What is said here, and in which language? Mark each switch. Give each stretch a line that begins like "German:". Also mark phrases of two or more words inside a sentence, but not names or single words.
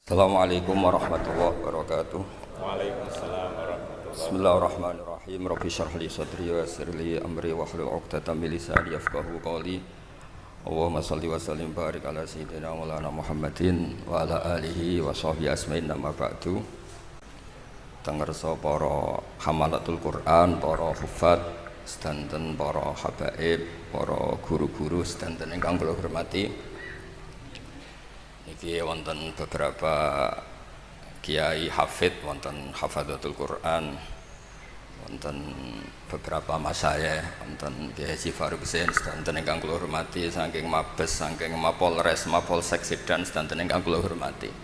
Arabic: السلام عليكم ورحمة الله وبركاته. وعليكم السلام ورحمة الله بسم الله الرحمن الرحيم. رب اشرح لي صدري ويسر لي أمري واحلل عقدة من لساني يفقهوا قولي. اللهم صل وسلم بارك على سيدنا مولانا محمد وعلى آله وصحبه أجمعين أما بعد.
Javanese: Tengersa para
Arabic: حملة القرآن,
Javanese: para hufad, sedanten para habaib, para guru-guru sedanten ingkang kula hormati. Niki wonten beberapa kiai hafid, wonten
Arabic: حفظة القرآن,
Javanese: wonten beberapa masayikh, wonten Kiai Haji Faruk Husain sedanten ingkang kula hormati, saking Mabes, saking Mapolres, Mapolsek Sedan sedanten ingkang kula hormati.